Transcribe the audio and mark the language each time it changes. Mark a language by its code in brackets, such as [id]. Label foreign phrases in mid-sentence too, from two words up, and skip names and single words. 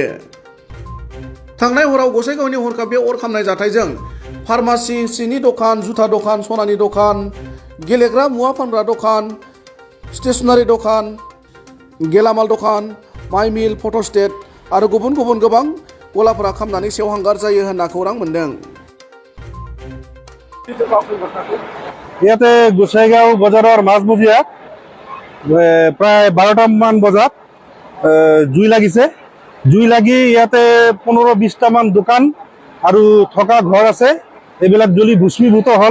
[brx] थांनाय हराव गसाइगावनि हरखाब बे अर खामनाय जाथायजों फार्मासि, सिनि दखान, जुथा दखान, सनानि दखान, गेलेग्रा मुवा फानग्रा दखान, स्टेसनारि दखान, गेलामाल दखान, माइ मिल, फट'स्टेट आरो गुबुन गुबुन गोबां गलाफोरा खामनानै सेवहांगार जायो होनना खौरां मोन्दों। [as] ইয়াতে গোসাইগাঁও বজাৰৰ মাজমজিয়াত প্ৰায় 12টামান বজাত জুই লাগিছে। জুই লাগি ইয়াতে 15-20টামান দোকান আৰু থকা ঘৰ আছে, এইবিলাক জ্বলি ভস্মীভূত হ'ল।